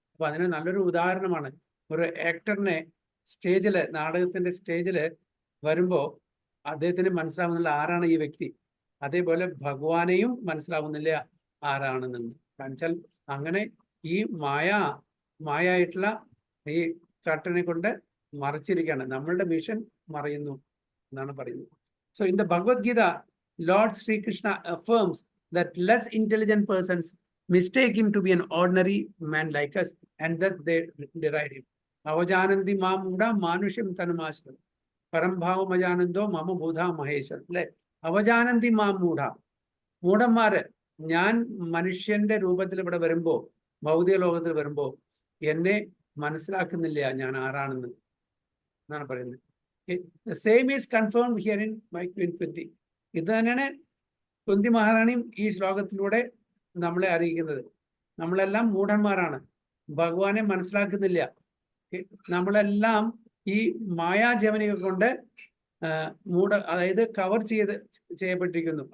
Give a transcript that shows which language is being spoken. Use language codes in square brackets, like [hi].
[ml] അപ്പൊ അതിന് നല്ലൊരു ഉദാഹരണമാണ് ഒരു ആക്ടറിനെ സ്റ്റേജില്, നാടകത്തിന്റെ സ്റ്റേജില് വരുമ്പോ അദ്ദേഹത്തിന് മനസ്സിലാവുന്നില്ല ആരാണ് ഈ വ്യക്തി. അതേപോലെ ഭഗവാനെയും മനസ്സിലാവുന്നില്ല ആരാണെന്നുണ്ട്. കാണിച്ചാൽ അങ്ങനെ ഈ മായായിട്ടുള്ള ഈ കർട്ടനെ കൊണ്ട് മറച്ചിരിക്കുകയാണ്, നമ്മളുടെ വിഷൻ മറയുന്നു എന്നാണ് പറയുന്നത്. [en] So in the Bhagavad Gita, lord Sri Krishna affirms that less intelligent persons mistake him to be an ordinary man like us and thus they deride him. [sa] അവജാനന്തി മാം മൂഢ മാനുഷ്യം തനുമാശ്രം പരംഭാവം അജാനന്ദോ മമ ഭൂത മഹേശ്വർ അല്ലെ. അവജാനന്തി മാം മൂഢ, [ml] മൂഢന്മാര് ഞാൻ മനുഷ്യന്റെ രൂപത്തിൽ ഇവിടെ വരുമ്പോ, ഭൗതിക ലോകത്തിൽ വരുമ്പോ എന്നെ മനസ്സിലാക്കുന്നില്ല ഞാൻ ആരാണെന്ന് എന്നാണ് പറയുന്നത്. [en] The same is confirmed here in by Queen Kunti. [ml] ഇത് തന്നെയാണ് കുന്തി മഹാറാണിയും ഈ ശ്ലോകത്തിലൂടെ നമ്മളെ അറിയിക്കുന്നത്. നമ്മളെല്ലാം മൂഢന്മാരാണ്, ഭഗവാനെ മനസ്സിലാക്കുന്നില്ല. നമ്മളെല്ലാം ഈ മായാജവനിക കൊണ്ട് അതായത് കവർ ചെയ്യപ്പെട്ടിരിക്കുന്നു.